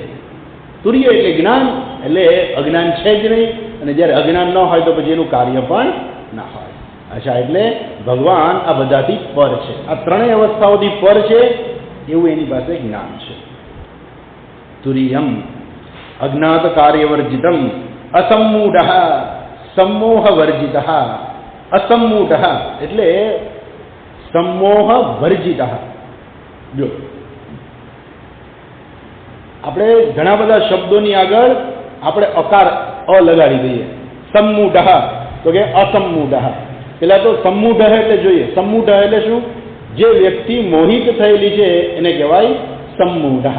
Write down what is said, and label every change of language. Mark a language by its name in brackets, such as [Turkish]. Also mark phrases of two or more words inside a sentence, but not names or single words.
[Gujarati] તુરીય એટલે જ્ઞાન, એટલે અજ્ઞાન છે જ નહીં, અને જ્યારે અજ્ઞાન ન હોય તો પછી એનું કાર્ય પણ ના હોય. અચ્છા, એટલે ભગવાન આ બધાથી પર છે, આ 3 અવસ્થાઓથી પર છે એવું એની પાસે જ્ઞાન છે. [Sanskrit] તુરીયમ અજ્ઞાત કાર્યવર્જિતમ અસમ્મૂઢ सम्मोह वर्जित असम्मूढ़ [Gujarati] એટલે [Sanskrit] सम्मोह वर्जित [Gujarati] જો આપણે ઘણા બધા શબ્દોની આગળ આપણે અકાર અ લગાડી દઈએ. સમૂઢ તો કે અસમૂઢ. પેલા તો સમૂઢ એટલે જોઈએ. સમૂઢ એટલે શું? જે વ્યક્તિ મોહિત થયેલી છે એને કહેવાય સમૂઢ.